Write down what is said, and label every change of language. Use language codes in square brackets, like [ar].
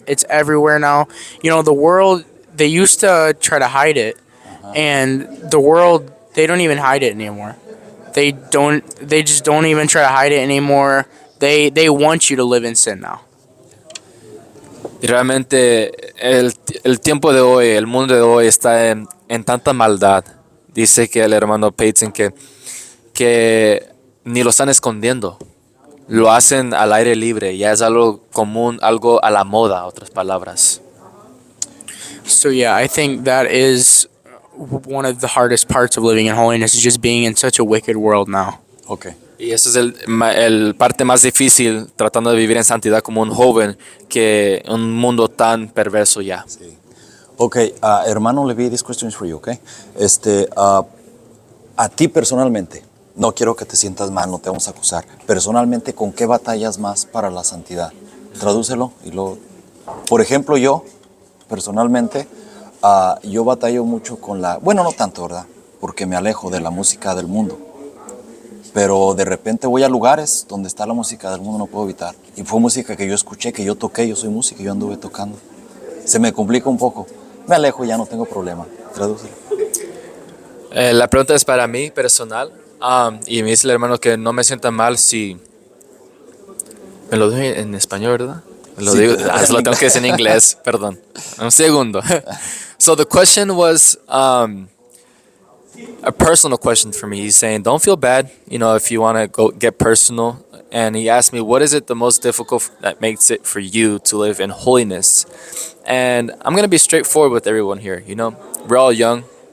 [en] It's everywhere now. The world, they used to try to hide it, and the world, they don't even hide it anymore. They just don't even try to hide it anymore. They want you to live in sin now. [es] Y realmente el tiempo de hoy, el mundo de hoy está en tanta maldad. Dice que el hermano Peyton que ni lo están escondiendo. Lo hacen al aire libre. Ya es algo común, algo a la moda, otras palabras. [en] So yeah, I think that is one of the hardest parts of living in holiness, is just being in such a wicked world now. Okay. [es] Y eso es el parte más difícil, tratando de vivir en santidad como un joven, que un mundo tan perverso ya. Sí. [en] Okay, hermano Levi, this question is for you, okay? [es] A ti personalmente, no quiero que te sientas mal, no te vamos a acusar. Personalmente, ¿con qué batallas más para la santidad? Tradúcelo y luego... Por ejemplo, yo, personalmente, yo batallo mucho con Bueno, no tanto, ¿verdad? Porque me alejo de la música del mundo. Pero de repente voy a lugares donde está la música del mundo, no puedo evitar. Y fue música que yo escuché, que yo toqué, yo soy músico, yo anduve tocando. Se me complica un poco. Me alejo y ya no tengo problema. Tradúcelo. La pregunta es para mí, personal. Y me dice el hermano que no me sienta mal si... Me lo digo en español, ¿verdad? Lo Sí, digo, pero- lo tengo que decir en inglés, perdón. Un segundo. [en] So the question was a personal question for me. He's saying, don't feel bad, if you want to go get personal. And he asked me, what is it the most difficult that makes it for you to live in holiness? And I'm going to be straightforward with everyone here. We're all young.